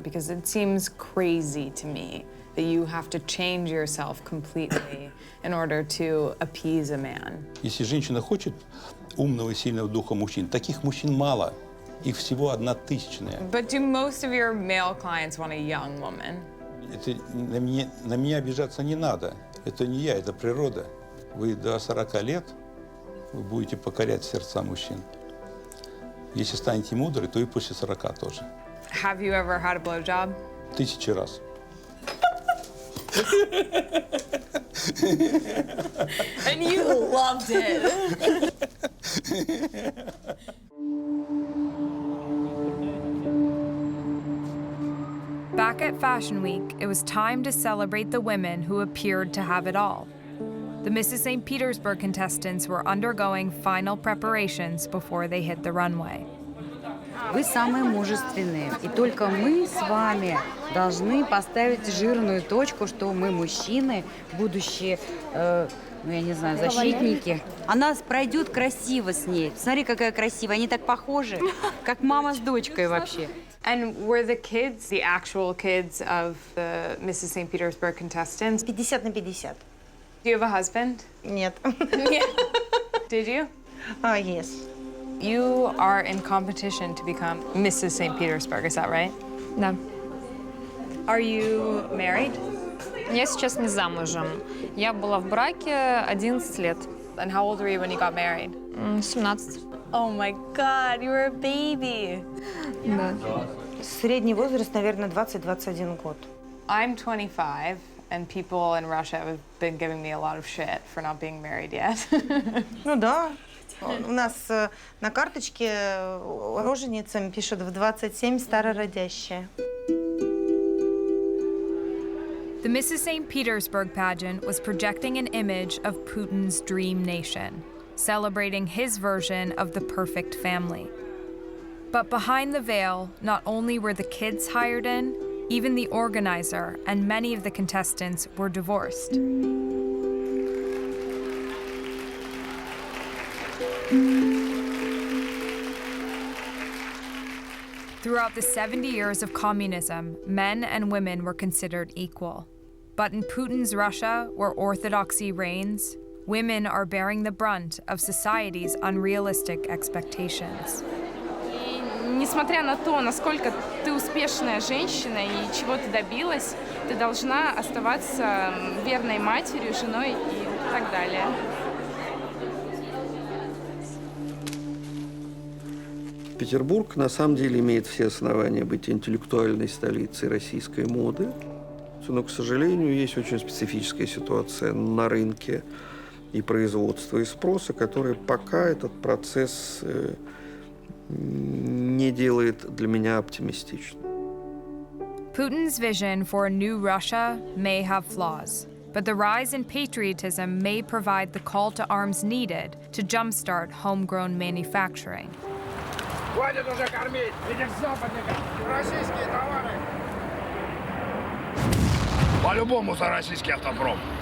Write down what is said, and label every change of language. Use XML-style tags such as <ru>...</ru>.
<en>Because it seems crazy to me that you have to change yourself completely in order to appease a man.</en> <ru>Если женщина хочет умного и сильного духа мужчин, таких мужчин мало. Их всего 1/1000.</ru> <en>But do most of your male clients want a young woman?</en> <ru>Это на меня обижаться не надо. Это не я, это природа. Вы до 40 лет вы будете покорять сердца мужчин. Если станете мудры, то и после 40 тоже.</ru> <en>Have you ever had a blowjob?</en> <ru>1000 раз.</ru> <en>And you loved it. Back at Fashion Week, it was time to celebrate the women who appeared to have it all. The Mrs. St. Petersburg contestants were undergoing final preparations before they hit the runway.</en> <ru>Вы самые мужественные, и только мы с вами должны поставить жирную точку, что мы мужчины, будущие, я не знаю, защитники. Она пройдет красиво с ней. Смотри, какая красивая, они так похожи, как мама с дочкой вообще.</ru> <en>And were the kids the actual kids of the Mrs. St. Petersburg contestants?</en> <ru>50 на 50.</ru> <en>Do you have a husband?</en> <ru>Нет.</ru> <en>Yeah. Did you? Yes. You are in competition to become Mrs. St. Petersburg, is that right?</en> <ru>Да.</ru> <en>Are you married?</en> <ru>Я сейчас не замужем. Я была в браке 11 лет.</ru> <en>And how old were you when you got married?</en> <ru>17.</ru> <en>Oh my God, you were a baby.</en> <ru>Да. Средний возраст, наверное, 20-21 год.</ru> <en>I'm 25, and people in Russia have been giving me a lot of shit for not being married yet.</en> <ru>Ну да. У нас на карточке роженицам пишут в 27 старородящие.</ru> <en>The Mrs. St. Petersburg pageant was projecting an image of Putin's dream nation, celebrating his version of the perfect family. But behind the veil, not only were the kids hired in, even the organizer and many of the contestants were divorced. Throughout the 70 years of communism, men and women were considered equal. But in Putin's Russia, where orthodoxy reigns, women are bearing the brunt of society's unrealistic expectations.</en> <ru>Несмотря на то, насколько ты успешная женщина и чего ты добилась, ты должна оставаться верной матерью, женой и так далее. Петербург на самом деле имеет все основания быть интеллектуальной столицей российской моды. Но, к сожалению, есть очень специфическая ситуация на рынке и производства, и спроса, которая пока этот процесс не делает для меня оптимистичным.</ru> <en>Putin's vision for a new Russia may have flaws, but the rise in patriotism may provide the call to arms needed to jumpstart homegrown manufacturing.</en> <ru>Хватит уже кормить этих западников! Российские товары! По-любому за российский автопром!</ru>